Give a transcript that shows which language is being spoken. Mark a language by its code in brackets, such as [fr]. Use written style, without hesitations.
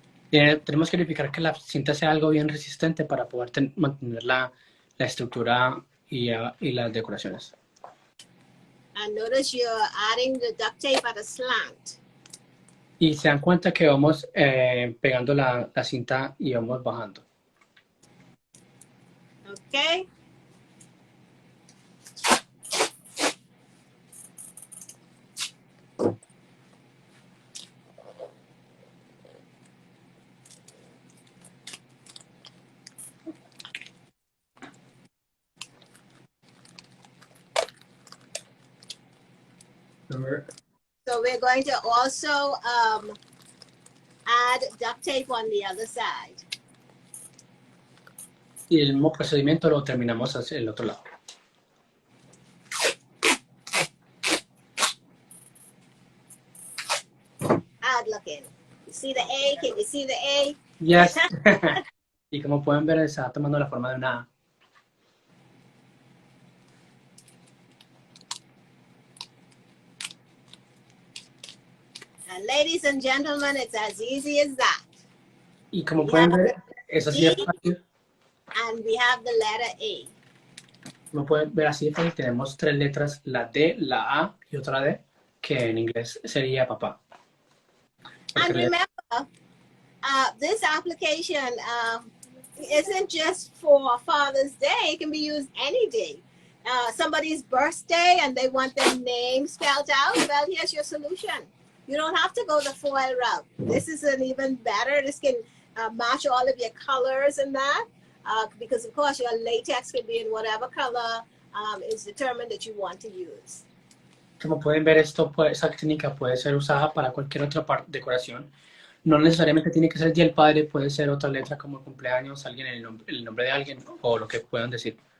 [es] Tenemos que verificar que la cinta sea algo bien resistente para poder mantener la estructura y las decoraciones. [en] And notice you're adding the duct tape at a slant. [es] Y se dan cuenta que vamos pegando la cinta y vamos bajando. [en] Okay. So we're going to also add duct tape on the other side. [es] Y el mismo procedimiento lo terminamos hacia el otro lado. [en] Odd looking. You see the A? Can you see the A? Yes. [es] Y como pueden ver, está tomando la forma de una A. [en] And ladies and gentlemen, it's as easy as that. [es] Y como pueden ver, es así de fácil. [en] And we have the letter A. [es] Como pueden ver, así de fácil. Tenemos tres letras, la D, la A y otra D, que en inglés sería papá. [en] And remember, this application isn't just for Father's Day. It can be used any day. Somebody's birthday and they want their name spelled out. Well, here's your solution. You don't have to go the foil route. This is an even better. This can match all of your colors and that. Because, of course, your latex can be in whatever color is determined that you want to use. [es] Como pueden ver, esa técnica puede ser usada para cualquier otra decoración. No necesariamente tiene que ser el Día del Padre, puede ser otra letra como el cumpleaños, alguien, el nombre de alguien o lo que puedan decir.